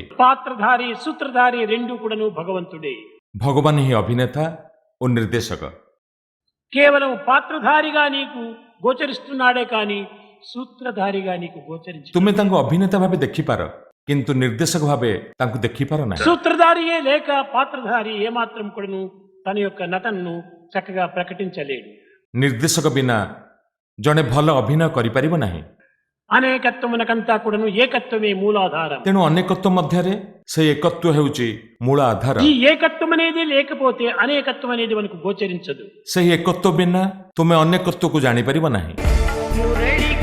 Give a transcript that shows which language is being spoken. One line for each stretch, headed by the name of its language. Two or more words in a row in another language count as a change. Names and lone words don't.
Telugu: పాత్రధారి సూత్రధారి రెండు కూడాను భగవంతుడే.
Odia: ଭଗବାନ ହିଁ ଅଭିନେତା ଓ ନିର୍ଦ୍ଦେଶକ।
Telugu: కేవలం పాత్రధారిగా నీకు గోచరిస్తున్నాడే కానీ సూత్రధారిగా నీకు గోచరించు.
Odia: ତୁମେ ତାଙ୍କୁ ଅଭିନେତା ଭାବେ ଦେଖିପାର, କିନ୍ତୁ ନିର୍ଦ୍ଦେଶକ ଭାବେ ତାଙ୍କୁ ଦେଖିପାର ନାହିଁ।
Telugu: సూత్రధారియే లేక పాత్రధారి ఏమాత్రం కూడాను తన యొక్క నటనను చక్కగా ప్రకటించలేడు.
Odia: ନିର୍ଦ୍ଦେଶକ ବିନା ଜଣେ ଭଲ ଅଭିନୟ କରିପାରିବ ନାହିଁ।
Telugu: అనేకత్వమునకంతా కూడాను ఏకత్వమే మూలాధారం.
Odia: ତେଣୁ ଅନେକତ୍ୱ ମଧ୍ୟରେ ସେହି ଏକତ୍ୱ ହେଉଛି ମୂଳ ଆଧାର।
Telugu: ఈ ఏకత్వం అనేది లేకపోతే అనేకత్వం అనేది మనకు గోచరించదు.
Odia: ସେହି ଏକତ୍ୱ ବିନା ତୁମେ ଅନେକତ୍ୱକୁ ଜାଣିପାରିବ ନାହିଁ।
English: You raise